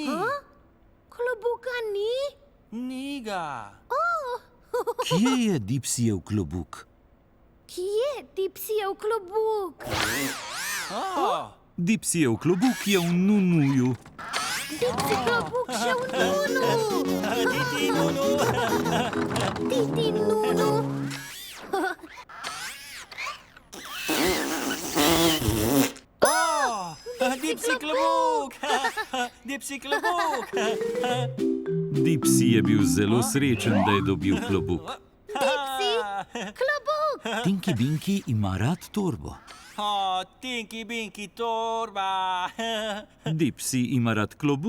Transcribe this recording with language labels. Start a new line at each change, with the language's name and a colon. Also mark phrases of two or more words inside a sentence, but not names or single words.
Slovenian: Klobuka ni? Ni ga. Kje je Dipsyjev klobuk? Kje Dipsyjev klobuk? Dipsyjev klobuk je v nunuju. Dipsy, klobuk še v nunu. Titi, nunu. Titi, nunu. Dipsy, klobuk. Dipsy, klobuk. Dipsy je bil zelo srečen, da je dobil klobuk. Dipsy, klobuk. Tinky Binky ima rad torbo. Tinky Binky torba. Dipsy ima rad klobuk